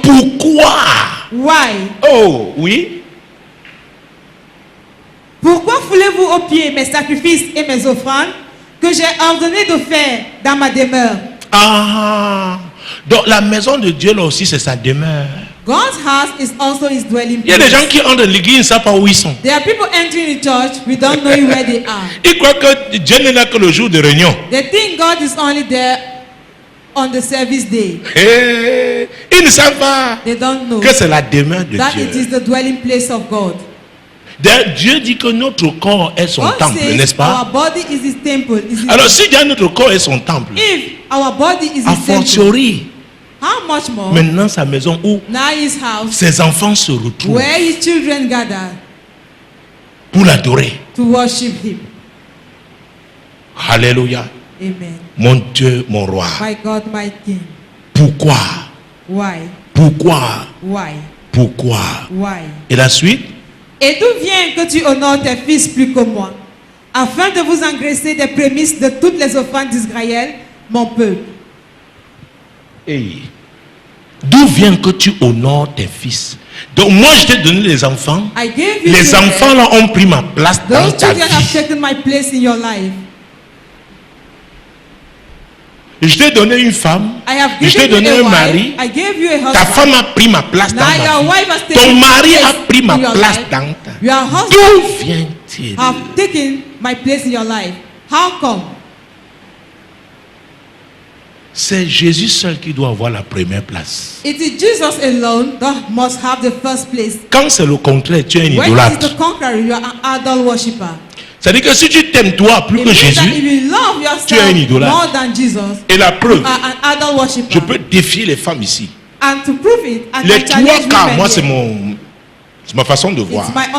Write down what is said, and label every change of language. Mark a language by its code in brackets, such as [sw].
[fr] Pourquoi? [en] Why? [fr] Oh, oui. Pourquoi foulez-vous aux pieds mes sacrifices et mes offrandes que j'ai ordonné de faire dans ma demeure? Ah, donc la maison de Dieu là aussi c'est sa demeure. [en] God's house is also his dwelling place. [fr] Il y a des gens qui entrent dans l'église, ils ne savent pas où ils sont. [en] There are people entering the church, we don't know where they are. [fr] Ils croient que Dieu n'est là que le jour de réunion. [en] They think God is only there on the service day. [fr] Hey, ils ne savent pas [en] They don't know [fr] que c'est la demeure de [en] that [fr] Dieu. [en] it is the dwelling place of God. [fr] Dieu dit que notre corps est son [en] God [fr] temple, [en] says [fr] n'est-ce pas? [en] our body is his temple. [fr] Alors si déjà notre corps est son temple, [en] If our body is [fr] a [en] his temple, [fr] fortiori, [en] how much more [fr] maintenant sa maison où [en] now his house, [fr] ses enfants se retrouvent [en] where his children gather [fr] pour l'adorer. [en] to worship him. [fr] Alléluia. [en] Amen. [fr] Mon Dieu, mon roi. [en] My God, my King. [fr] Pourquoi? [en] Why? [fr] Pourquoi? [en] Why? [fr] Pourquoi? [en] Why? [fr] Et la suite? Et d'où vient que tu honores tes fils plus que moi, afin de vous engraisser des prémices de toutes les offrandes d'Israël, mon peuple? Hey. D'où vient que tu honores tes fils? Donc moi je t'ai donné les enfants. Les enfants là ont pris ma place dans ta vie. [en] Have taken my place in your life. [fr] Je t'ai donné une femme. Je t'ai donné un mari. Ta femme a pris ma place dans ma vie. Ton mari a pris ma place dans ta vie. D'où vient-il? [en] Have taken my place in your life. How come? [fr] C'est Jésus seul qui doit avoir la première place. [en] It is Jesus alone that must have the first place. [fr] Quand c'est le contraire, tu es un idolâtre. [en] When it is the contrary, you are an idol worshipper. [fr] C'est-à-dire que si tu t'aimes toi plus que Jésus, tu es un idolâtre. Et la preuve, je peux défier les femmes ici. Les trois cas, moi c'est ma façon de voir.